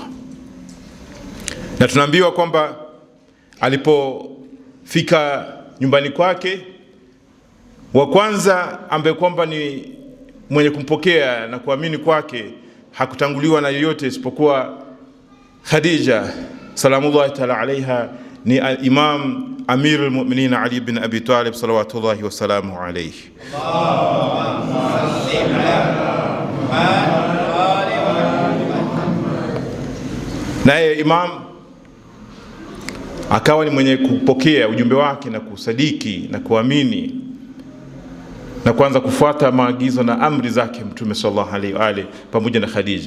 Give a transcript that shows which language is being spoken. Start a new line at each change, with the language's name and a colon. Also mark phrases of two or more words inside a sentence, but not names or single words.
Swahili: Na tunaambiwa kwamba alipofika nyumbani kwake, wa kwanza ambaye kwamba ni mwenye kumpokea na kuamini kwake hakutanguliwa na yoyote isipokuwa Khadija
Arabic: سلام الله تعالى عليها,
Swahili: ni Imam Amir al-Mu'minin Ali ibn Abi Talib
Arabic: صلوات الله وسلامه عليه.
Swahili: Naye Imam akawa ni mwenye kupokea ujumbe wake na kusadiki na kuamini na kuanza kufuata maagizo na amri zake Mtume
Arabic: صلى الله عليه وآله
Swahili: pamoja na Khadija.